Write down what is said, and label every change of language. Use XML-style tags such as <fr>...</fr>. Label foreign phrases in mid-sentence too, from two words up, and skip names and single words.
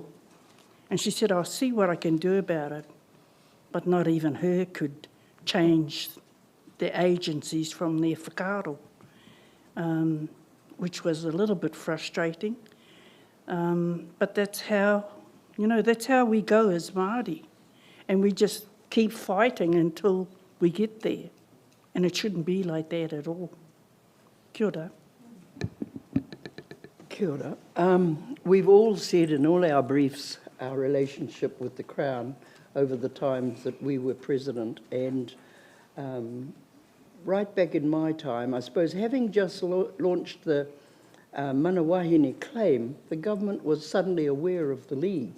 <en>And she said, I'll see what I can do about it. But not even her could change the agencies from their whakaaro, which was a little bit frustrating. But that's how, you know, that's how we go as Māori. And we just keep fighting until we get there. And it shouldn't be like that at all.</en> <mi>Kia ora. Kia ora.</mi> <en>We've all said in all our briefs our relationship with the Crown over the times that we were president. And right back in my time, I suppose, having just launched the Mana Wahine claim, the government was suddenly aware of the League.</en>